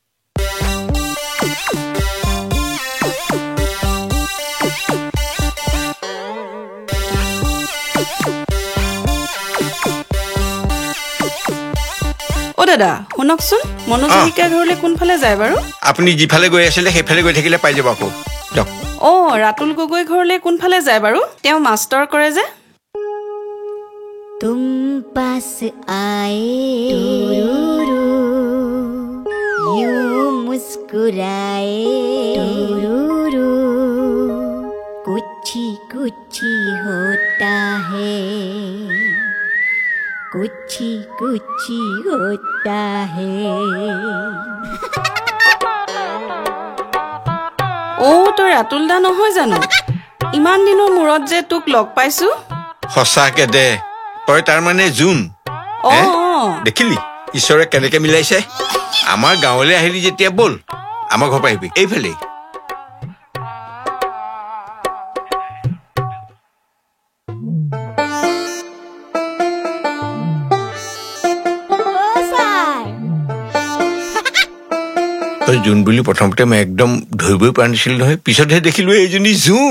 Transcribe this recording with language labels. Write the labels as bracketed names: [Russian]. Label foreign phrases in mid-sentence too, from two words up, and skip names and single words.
[Assamese] দাদা শুনকচোন মনোজহিকা ঘৰলৈ কোনফালে যায় বাৰু আপুনি যিফালে গৈ আছিলে সেইফালে গৈ থাকিলে পাই যাব আকৌ ৰাতুল গগৈ ঘৰলৈ কোনফালে যায় বাৰু তেওঁ মাষ্টৰ কৰে যে [Hindi] तुम पास आए यूं मुस्कुराए कुछ कुछ होता है कुछ कुछ होता है [Assamese] তই ৰাতুল দা নহয় জানো ইমান দিনৰ মূৰত যে তোক লগ পাইছো সঁচাকে দে তই তাৰ মানে জুন দেখিলি ঈশ্বৰে কেনেকে মিলাইছে আমাৰ গাঁৱলৈ আহিলি যেতিয়া বল আমাৰ ঘৰ পৰা আহিবি এইফালে তই জুন বুলি প্ৰথমতে মই একদম ধৰিবই পৰা নাছিলো নহয় পিছতহে দেখিলো এইজনী জুন